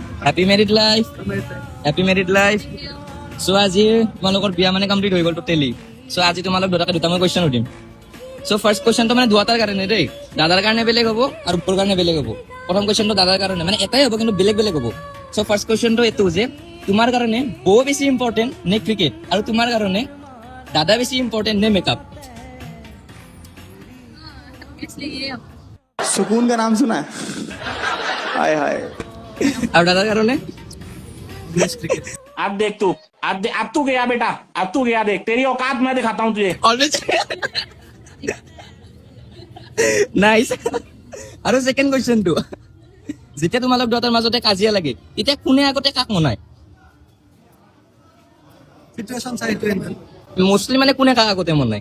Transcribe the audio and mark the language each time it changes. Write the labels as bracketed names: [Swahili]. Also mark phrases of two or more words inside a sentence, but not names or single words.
[English] Happy married life, happy married life. [Assamese] সো আজি তোমালোকৰ বিয়া মানে কমপ্লিট হৈ গ'ল টোটেলি। সো আজি তোমালোক দুটাকে দুটা মই কুৱেশ্যন সুধিম। [English] so first questionটো [Assamese] মানে দুটাৰ কাৰণে দেই, দাদাৰ কাৰণে বেলেগ হ'ব আৰু বৰ কাৰণে বেলেগ হ'ব। প্ৰথম কুৱেশ্যনটো দাদাৰ কাৰণে, মানে এটাই হ'ব কিন্তু বেলেগ বেলেগ হ'ব। [English] so first questionটো [Assamese] এইটো যে তোমাৰ কাৰণে বৌ বেছি ইম্পৰ্টেণ্ট নে ক্ৰিকেট, আৰু তোমাৰ কাৰণে দাদা বেছি ইম্পৰ্টেণ্ট নে মেকআপ? [Hindi] सुकून का नाम सुना है? हाय हाय। [Assamese] আৰু দাদাৰ কাৰণে [Hindi] अब देख तू, अब तू गया बेटा, अब तू गया, देख तेरी औकात मैं दिखाता हूँ तुझे। [English] Always nice. [Assamese] আৰু [English] second questionটো, [Assamese] যেতিয়া তোমালোক দুটাৰ মাজতে কাজিয়া লাগে তেতিয়া কোনে আগতে কাক মনায়? সিচুৱেশ্যন চাই এইটো এনজয় মোষ্টলি মানে কোনে কাক আগতে মনায়?